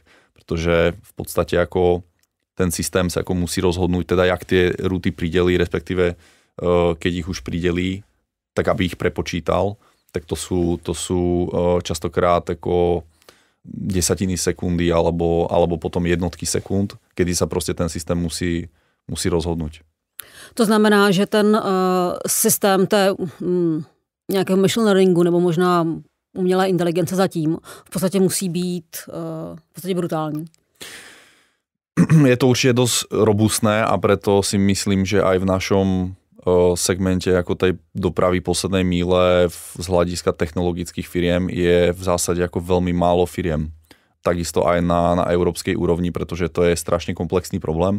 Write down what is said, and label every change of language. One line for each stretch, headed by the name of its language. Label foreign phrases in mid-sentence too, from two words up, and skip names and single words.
Slovak: Pretože v podstate ako ten systém sa ako musí rozhodnúť, teda jak tie ruty pridelí, respektíve keď ich už pridelí, tak aby ich prepočítal, tak to sú častokrát ako desatiny sekundy alebo potom jednotky sekúnd, kedy sa proste ten systém musí rozhodnúť.
Czech: To znamená, že ten systém té nějakého
English: machine learningu
Czech: nebo možná umělé inteligence zatím v podstatě musí být v podstatě brutální.
Slovak: Je to určite dosť robustné a preto si myslím, že aj v našom segmente ako tej dopravy poslednej míle z hľadiska technologických firiem je v zásade ako veľmi málo firiem. Takisto aj na európskej úrovni, pretože to je strašne komplexný problém.